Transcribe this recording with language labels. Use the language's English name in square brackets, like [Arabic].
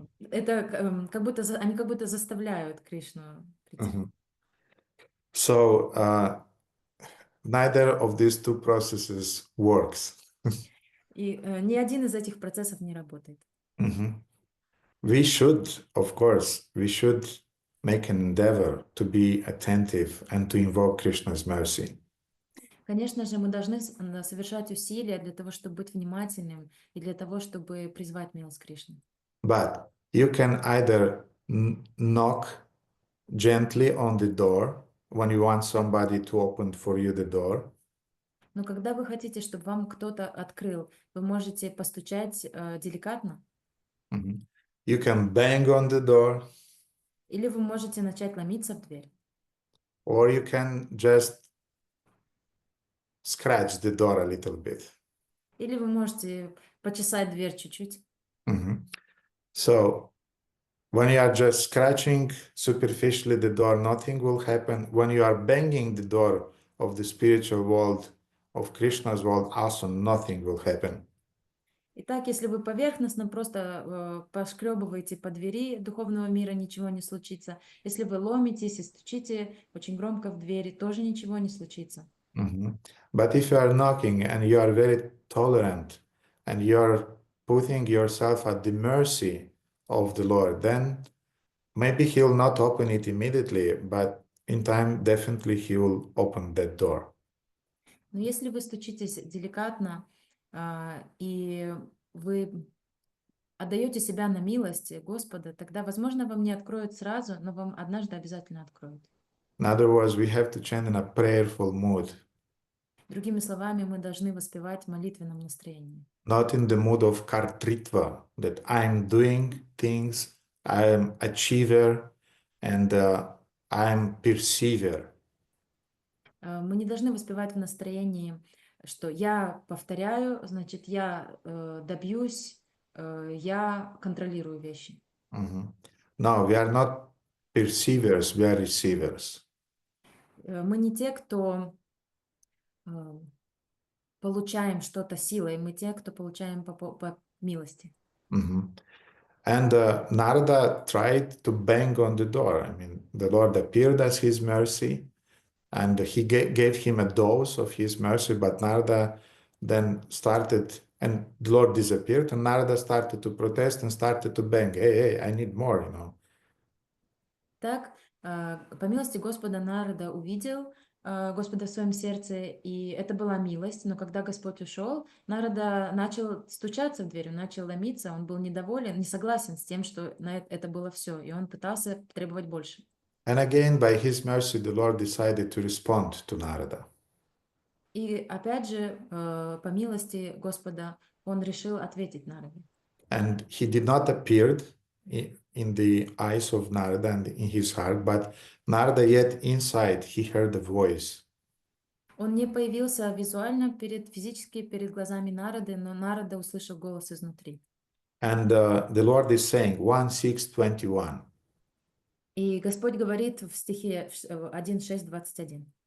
[Russian] Это как будто они как будто заставляют Кришну прийти. Mhm. [English] So neither of these two processes works. [Russian] И ни один из этих процессов не работает. Mhm. [English] We should, of course, we should make an endeavor to be attentive and to invoke Krishna's mercy. [Russian] Конечно же, мы должны совершать усилия для того, чтобы быть внимательным и для того, чтобы призвать милость Кришны. [English] But you can either knock gently on the door when you want somebody to open for you the door, [Russian] Но когда вы хотите, чтобы вам кто-то открыл, вы можете постучать деликатно, [English] Mhm. You can bang on the door, [Russian] или вы можете начать ломиться в дверь, [English] or you can just scratch the door a little bit. [Russian] или вы можете почесать дверь чуть-чуть. Mhm. [English] So when you are just scratching superficially the door, nothing will happen. When you are banging the door of the spiritual world, of Krishna's world, also nothing will happen. [Russian] Итак, если вы поверхностно просто пошкребываете по двери духовного мира, ничего не случится. Если вы ломитесь и стучите очень громко в двери, тоже ничего не случится. Mhm. [English] But if you are knocking and you are very tolerant and you are putting yourself at the mercy of the Lord, then maybe He'll not open it immediately, but in time, definitely He will open that door. [Russian] Но если вы стучитесь деликатно, и вы отдаете себя на милость Господа, тогда, возможно, вам не откроют сразу, но вам однажды обязательно откроют. [English] In other words, we have to chant in a prayerful mood, [Russian] Другими словами, мы должны воспевать в молитвенном настроении. [English] not in the mood of kartritva, that I'm doing things, I'm achiever, and I'm perceiver. [Russian] Мы не должны воспевать в настроении, что я повторяю, значит, я добьюсь, я контролирую вещи. Mhm. [English] No, we are not perceivers, we are receivers. [Russian] Мы не те, кто получаем что-то силой, мы те, кто получаем по милости. Mhm. [English] And Narada tried to bang on the door. I mean, the Lord appeared as his mercy, and he gave him a dose of his mercy, but Narada then started, and the Lord disappeared, and Narada started to protest and started to bang. Hey, I need more, you know. [Russian] Так, по милости Господа Нарада увидел Господа в своем сердце, и это была милость, но когда Господь ушел, Нарада начал стучаться в дверь, он начал ломиться, он был недоволен, не согласен с тем, что это было все, и он пытался требовать больше. [English] And again, by his mercy, the Lord decided to respond to Narada. [Russian] И опять же, по милости Господа, он решил ответить Нараде. [English] And he did not appear in the eyes of Narada and in his heart, but Narada yet inside, he heard a voice. [Russian] Он не появился визуально, физически перед глазами Нарады, но Нарада услышал голос изнутри. [English] And the Lord is saying, 1:6:21. [Russian] И Господь говорит в стихе 1:6:21.